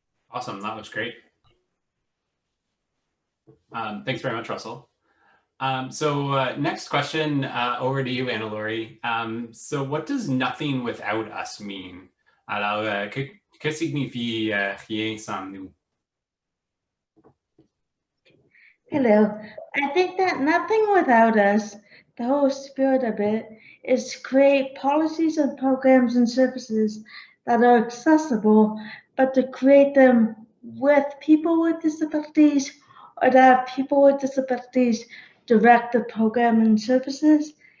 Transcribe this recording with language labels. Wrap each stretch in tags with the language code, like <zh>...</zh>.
<en>Awesome, that looks great. Thanks very much, Russell. Next question over to you, Anna-Lori. So what does nothing without us mean?</en> <fr>Alors, que signifie rien sans nous?</fr> <en>Hello. I think that nothing without us, the whole spirit of it, is to create policies and programs and services that are accessible, but to create them with people with disabilities, or to have people with disabilities direct the program and services.</en>